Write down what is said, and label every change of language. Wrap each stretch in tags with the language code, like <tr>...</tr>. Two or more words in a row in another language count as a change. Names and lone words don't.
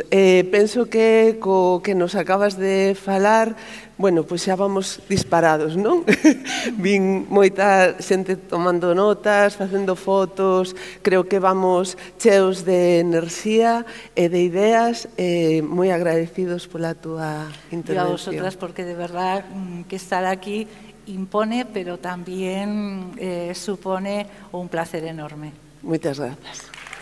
<gl>Penso que co que nos acabas de falar, bueno, pois xa vamos disparados, non? Vin moita xente tomando notas, facendo fotos, creo que vamos cheos de enerxía e de ideas, moi agradecidos pola túa intervención.</gl> <es>Y a vosotras, porque de verdad que estar aquí impone, pero también supone un placer enorme.</es> <gl>Moitas grazas.</gl>